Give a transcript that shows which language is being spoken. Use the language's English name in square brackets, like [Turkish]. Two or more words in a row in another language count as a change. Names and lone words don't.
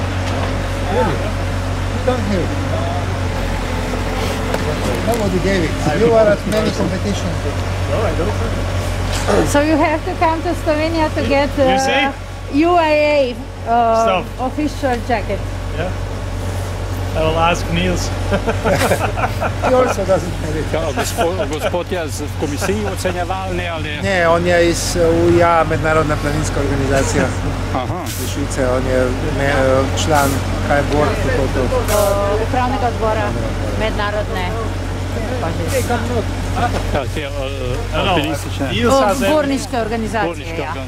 [English] Really? You don't have it. Nobody gave it. You are at many competitions. So you have to come to Slovenia to get UAA official jacket. Yeah. I will ask Niels. He also doesn't have it. [Slovenian] Ja, gospod je v komisiji ocenjevalni ali? Ne, on je iz UIA, Mednarodna planinska organizacija iz Švice. On je član board Upravnega odbora mednarodne gorniške organizacije.